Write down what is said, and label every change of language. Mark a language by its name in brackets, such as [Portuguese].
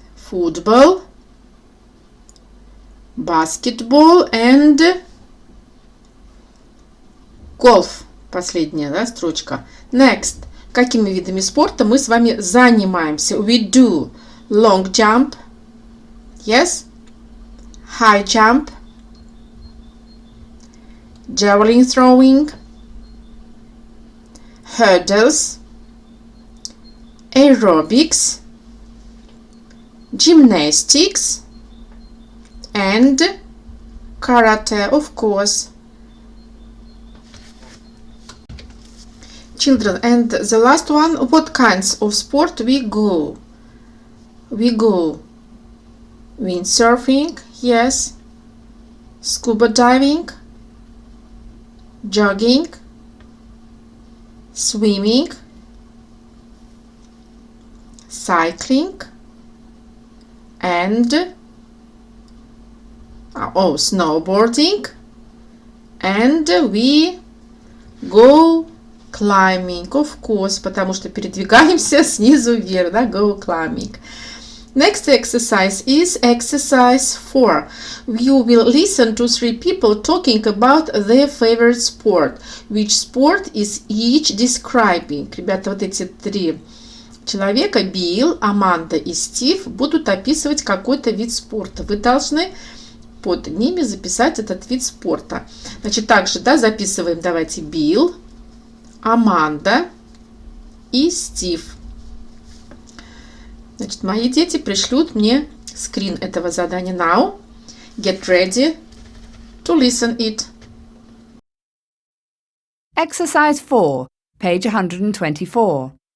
[English] Football. Basketball and golf. [Russian] Последняя, да, строчка. [English] Next. [Russian] Какими видами спорта мы с вами занимаемся? [English] We do long jump, yes, high jump, javelin throwing, hurdles, aerobics, gymnastics, and karate, of course. Children, and the last one, what kinds of sport we go? We go windsurfing, yes, scuba diving, jogging, swimming, cycling, and snowboarding, and we go Climbing, of course, [Russian] потому что передвигаемся снизу вверх, да, [English] go climbing. Next exercise is exercise 4. You will listen to 3 people talking about their favorite sport. Which sport is each describing? [Russian] Ребята, вот эти 3 человека, Билл, Аманда и Стив, будут описывать какой-то вид спорта. Вы должны под ними записать этот вид спорта. Значит, также, да, записываем, давайте, Билл, Аманда и Стив. Значит, мои дети пришлют мне скрин этого задания. [English] Now, get ready to listen it. Exercise 4, page 124.